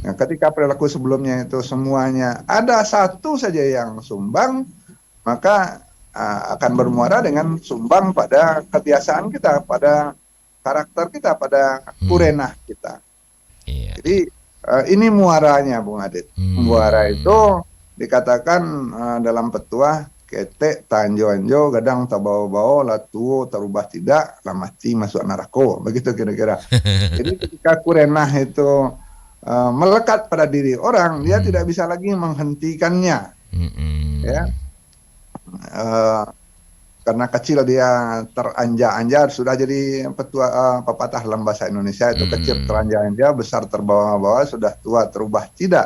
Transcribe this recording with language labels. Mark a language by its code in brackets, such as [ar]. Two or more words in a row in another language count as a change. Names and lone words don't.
[id] Nah, ketika perilaku sebelumnya itu semuanya ada satu saja yang sumbang, maka akan bermuara dengan sumbang pada kebiasaan kita, pada karakter kita, pada kurenah kita. Iya. Jadi ini muaranya, Bung Adit. Muara itu dikatakan dalam petuah [min] kete tanjo anjo gadang tabau-bau latuo terubah tidak [id] lah mati masuk neraka, begitu kira-kira. Jadi ketika kurenah itu melekat pada diri orang, dia tidak bisa lagi menghentikannya, ya. Karena kecil dia teranja-anja, sudah jadi petua pepatah dalam bahasa Indonesia itu, kecil teranja-anja, besar terbawa-bawa, sudah tua terubah tidak.